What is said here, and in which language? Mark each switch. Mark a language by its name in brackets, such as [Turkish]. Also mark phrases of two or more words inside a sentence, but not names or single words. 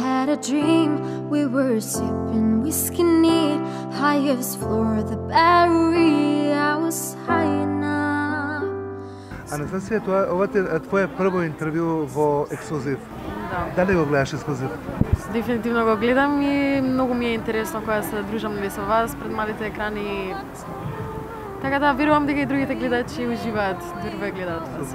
[English] a dream. We were sipping whiskey neat, highest floor of the Battery. I was high enough. [Macedonian] Анастасија, ова е твое прво интервју во Ексклузив. Да. Дали го гледаш Ексклузив? Дефинитивно го гледам и многу ми е интересно кога се дружам со вас пред малите екрани. Така да, верувам дека и другите гледачи уживаат, дури ве гледаат вас.